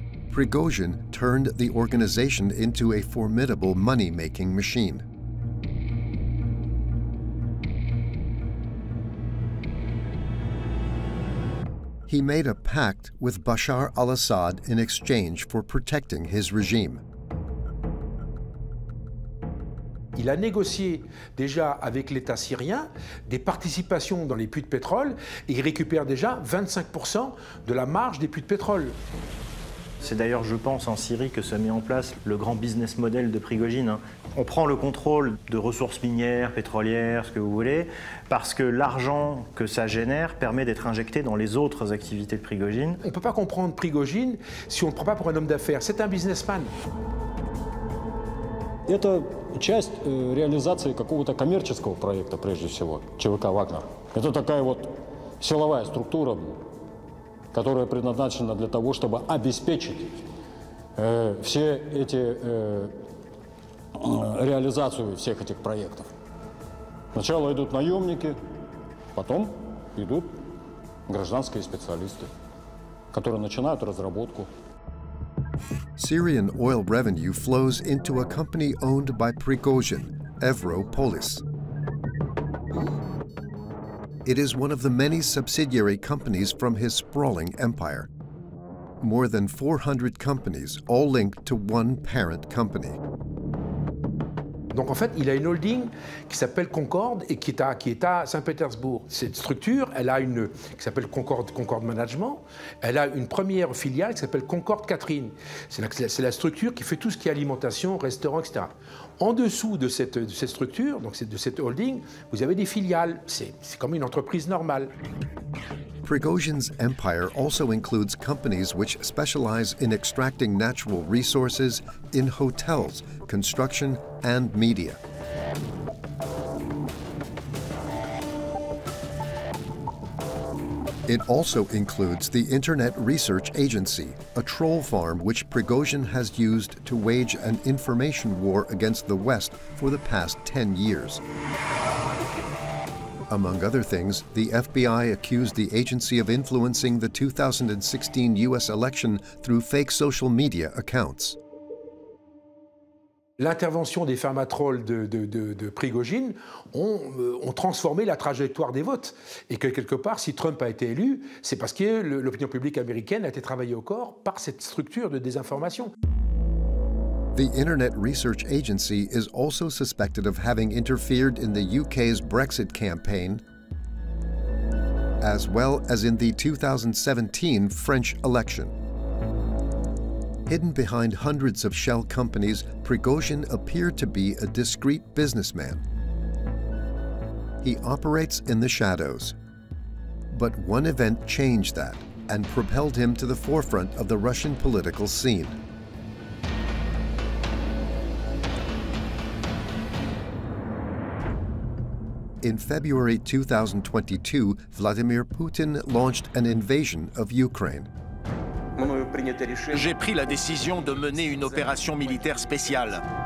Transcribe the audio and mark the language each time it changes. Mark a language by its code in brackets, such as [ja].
[en] Prigozhin turned the organization into a formidable money-making machine. He made a pact with Bashar al-Assad in exchange for protecting his regime. [fr] Il a négocié déjà avec l'État syrien des participations dans les puits de pétrole et il récupère déjà 25% de la marge des puits de pétrole. C'est d'ailleurs, je pense, en Syrie que se met en place le grand business model de Prigozhin. On prend le contrôle de ressources minières, pétrolières, ce que vous voulez, parce que l'argent que ça génère permet d'être injecté dans les autres activités de Prigozhin. On ne peut pas comprendre Prigozhin si on ne le prend pas pour un homme d'affaires. C'est un businessman. [ru] Это часть реализации какого-то коммерческого проекта, прежде всего, ЧВК «Вагнер». Это такая вот силовая структура, которая предназначена для того, чтобы обеспечить реализацию всех этих проектов. Сначала идут наемники, потом идут гражданские специалисты, которые начинают разработку. [en] Syrian oil revenue flows into a company owned by Prigozhin, Evropolis. It is one of the many subsidiary companies from his sprawling empire. More than 400 companies, all linked to one parent company. [fr] Donc en fait, il a une holding qui s'appelle Concorde et qui est à Saint-Pétersbourg. Cette structure, elle a une qui s'appelle Concorde Management. Elle a une première filiale qui s'appelle Concorde Catherine. C'est la structure qui fait tout ce qui est alimentation, restaurant, etc. En dessous de cette structure, donc de cette holding, vous avez des filiales. C'est comme une entreprise normale. [en] Prigozhin's empire also includes companies which specialize in extracting natural resources in hotels, construction, and media. It also includes the Internet Research Agency, a troll farm which Prigozhin has used to wage an information war against the West for the past 10 years. Among other things, the FBI accused the agency of influencing the 2016 U.S. election through fake social media accounts. [fr] L'intervention des fermatrolls de Prigozhin ont transformé la trajectoire des votes. Et que quelque part, si Trump a été élu, c'est parce que l'opinion publique américaine a été travaillée au corps par cette structure de désinformation. [en] The Internet Research Agency is also suspected of having interfered in the UK's Brexit campaign, as well as in the 2017 French election. Hidden behind hundreds of shell companies, Prigozhin appeared to be a discreet businessman. He operates in the shadows. But one event changed that and propelled him to the forefront of the Russian political scene. In February 2022, Vladimir Putin launched an invasion of Ukraine. [fr] J'ai pris la décision de mener une opération militaire spéciale.